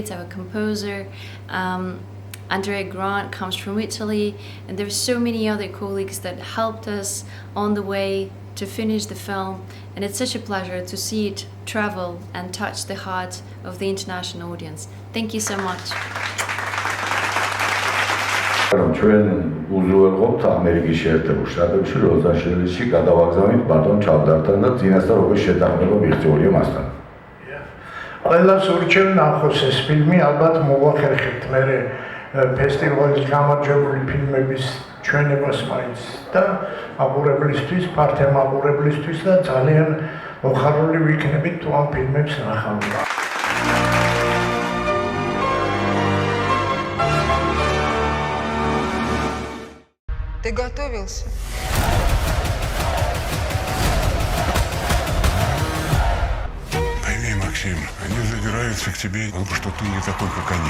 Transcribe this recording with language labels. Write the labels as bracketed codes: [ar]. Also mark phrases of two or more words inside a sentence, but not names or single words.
[en] Our composer, Andrea Grant, comes from Italy. And there are so many other colleagues that helped us on the way to finish the film. And it's such a pleasure to see it travel and touch the heart of the international audience. Thank you so much. [ka] ჩვენ უზრუნველყოფთ ამერიკის შეერთებულ შტატებში ლოს-ანჯელესში გადავაგზავნით ბატონ ჩავდართან და წინასწარ უკვე შეთანხმება მიღწეულია მასთან. ყველას ურჩევ ნახოს ეს ფილმი, ალბათ მოვახერხებთ მერე ფესტივალის გამარჯვებული ფილმების ჩვენებას მაინც და მაყურებლისთვის, ფართე მაყურებლისთვის და ძალიან მოხარული ვიქნებით თუ ამ ფილმებს ნახავთ. [ru] Ты готовился? Пойми, Максим, они задираются к тебе, что ты не такой, как они.